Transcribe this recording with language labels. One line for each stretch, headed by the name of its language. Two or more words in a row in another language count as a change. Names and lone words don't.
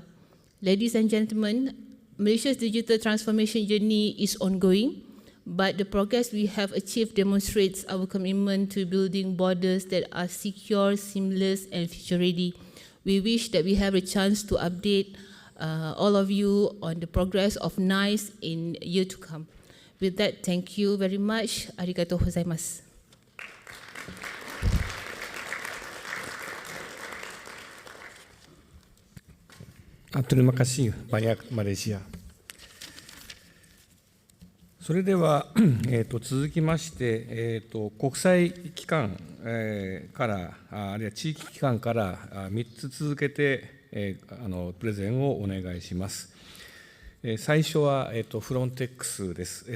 English: Ladies and gentlemen, Malaysia's digital transformation journey is ongoing, but the progress we have achieved demonstrates our commitment to building borders that are secure, seamless, and future-ready. We wish that we have a chance to update all of you on the progress of NICE in year to come. With that, thank you very much.
Japanese: ありがとうございます.
Indonesian: Terima kasih banyak Malaysia.
Japanese: それでは、続きまして、国際機関、からあるいは地域機関から3つ続けて、プレゼンをお願いします。最初は、フロンテックスです。